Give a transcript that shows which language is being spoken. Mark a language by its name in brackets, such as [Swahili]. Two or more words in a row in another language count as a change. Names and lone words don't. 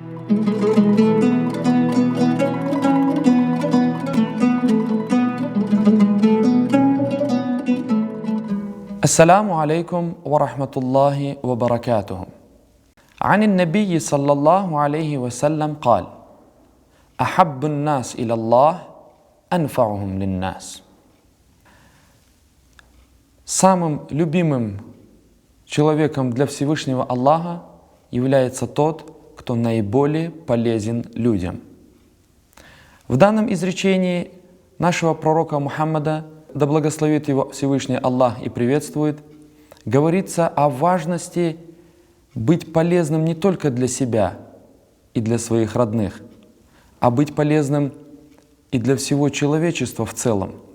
[Arabic] السلام عليكم ورحمة الله وبركاته. عن النبي صلى الله عليه وسلم قال: أحب الناس إلى الله أنفعهم للناس. [Russian] Самым любимым человеком для Всевышнего Аллаха является тот, кто наиболее полезен людям. В данном изречении нашего пророка Мухаммада, да благословит его Всевышний Аллах и приветствует, говорится о важности быть полезным не только для себя и для своих родных, а быть полезным и для всего человечества в целом.